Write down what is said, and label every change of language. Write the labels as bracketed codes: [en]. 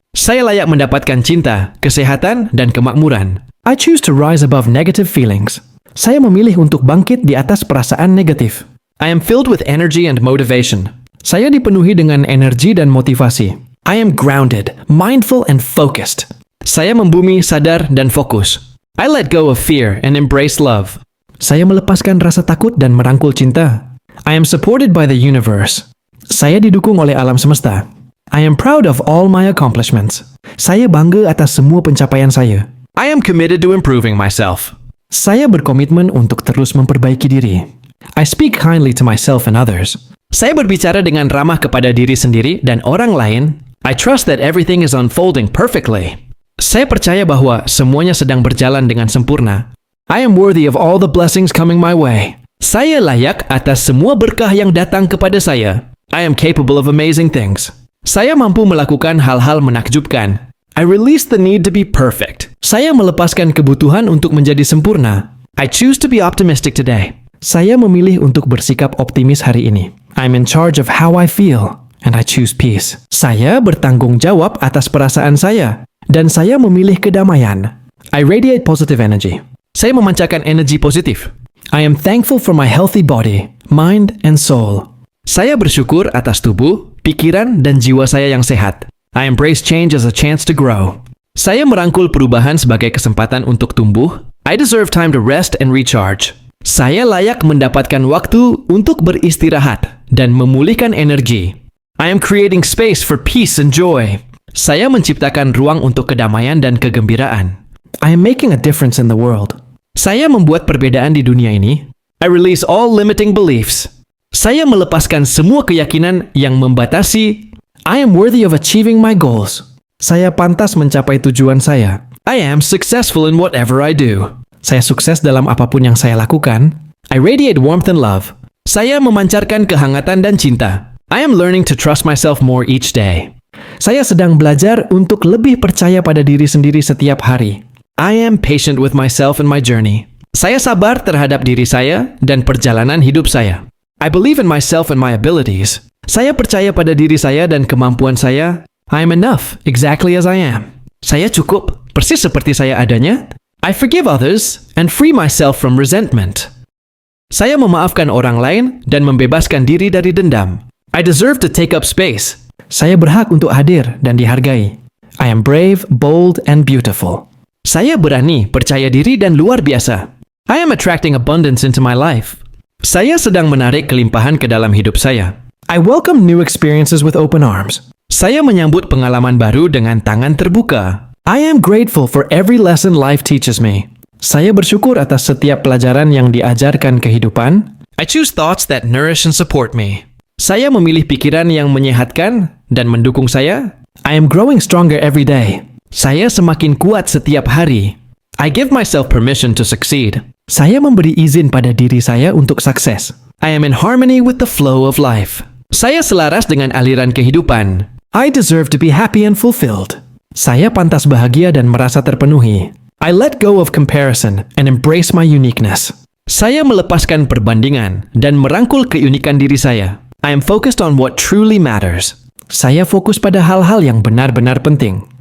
[id] Saya layak mendapatkan cinta, kesehatan, dan kemakmuran. [en] I choose to rise above negative feelings. [id] Saya memilih untuk bangkit di atas perasaan negatif. [en] I am filled with energy and motivation. [id] Saya dipenuhi dengan energi dan motivasi. [en] I am grounded, mindful, and focused. [id] Saya membumi, sadar, dan fokus. [en] I let go of fear and embrace love. [id] Saya melepaskan rasa takut dan merangkul cinta. [en] I am supported by the universe. [id] Saya didukung oleh alam semesta. [en] I am proud of all my accomplishments. [id] Saya bangga atas semua pencapaian saya. [en] I am committed to improving myself. [id] Saya berkomitmen untuk terus memperbaiki diri. [en] I speak kindly to myself and others. [id] Saya berbicara dengan ramah kepada diri sendiri dan orang lain. [en] I trust that everything is unfolding perfectly. [id] Saya percaya bahwa semuanya sedang berjalan dengan sempurna. [en] I am worthy of all the blessings coming my way. [id] Saya layak atas semua berkah yang datang kepada saya. [en] I am capable of amazing things. [id] Saya mampu melakukan hal-hal menakjubkan. [en] I release the need to be perfect. [id] Saya melepaskan kebutuhan untuk menjadi sempurna. [en] I choose to be optimistic today. [id] Saya memilih untuk bersikap optimis hari ini. [en] I'm in charge of how I feel, and I choose peace. [id] Saya bertanggung jawab atas perasaan saya, dan saya memilih kedamaian. [en] I radiate positive energy. [id] Saya memancarkan energi positif. [en] I am thankful for my healthy body, mind, and soul. [id] Saya bersyukur atas tubuh, pikiran, dan jiwa saya yang sehat. [en] I embrace change as a chance to grow. [id] Saya merangkul perubahan sebagai kesempatan untuk tumbuh. [en] I deserve time to rest and recharge. [id] Saya layak mendapatkan waktu untuk beristirahat dan memulihkan energi. [en] I am creating space for peace and joy. [id] Saya menciptakan ruang untuk kedamaian dan kegembiraan. [en] I am making a difference in the world. [id] Saya membuat perbedaan di dunia ini. [en] I release all limiting beliefs. [id] Saya melepaskan semua keyakinan yang membatasi. [en] I am worthy of achieving my goals. [id] Saya pantas mencapai tujuan saya. [en] I am successful in whatever I do. [id] Saya sukses dalam apapun yang saya lakukan. [en] I radiate warmth and love. [id] Saya memancarkan kehangatan dan cinta. [en] I am learning to trust myself more each day. [id] Saya sedang belajar untuk lebih percaya pada diri sendiri setiap hari. [en] I am patient with myself and my journey. [id] Saya sabar terhadap diri saya dan perjalanan hidup saya. [en] I believe in myself and my abilities. [id] Saya percaya pada diri saya dan kemampuan saya. [en] I am enough, exactly as I am. [id] Saya cukup, persis seperti saya adanya. [en] I forgive others and free myself from resentment. [id] Saya memaafkan orang lain dan membebaskan diri dari dendam. [en] I deserve to take up space. [id] Saya berhak untuk hadir dan dihargai. [en] I am brave, bold, and beautiful. [id] Saya berani, percaya diri, dan luar biasa. [en] I am attracting abundance into my life. [id] Saya sedang menarik kelimpahan ke dalam hidup saya. [en] I welcome new experiences with open arms. [id] Saya menyambut pengalaman baru dengan tangan terbuka. [en] I am grateful for every lesson life teaches me. [id] Saya bersyukur atas setiap pelajaran yang diajarkan kehidupan. [en] I choose thoughts that nourish and support me. [id] Saya memilih pikiran yang menyehatkan dan mendukung saya. [en] I am growing stronger every day. [id] Saya semakin kuat setiap hari. [en] I give myself permission to succeed. [id] Saya memberi izin pada diri saya untuk sukses. [en] I am in harmony with the flow of life. [id] Saya selaras dengan aliran kehidupan. [en] I deserve to be happy and fulfilled. [id] Saya pantas bahagia dan merasa terpenuhi. [en] I let go of comparison and embrace my uniqueness. [id] Saya melepaskan perbandingan dan merangkul keunikan diri saya. [en] I am focused on what truly matters. [id] Saya fokus pada hal-hal yang benar-benar penting.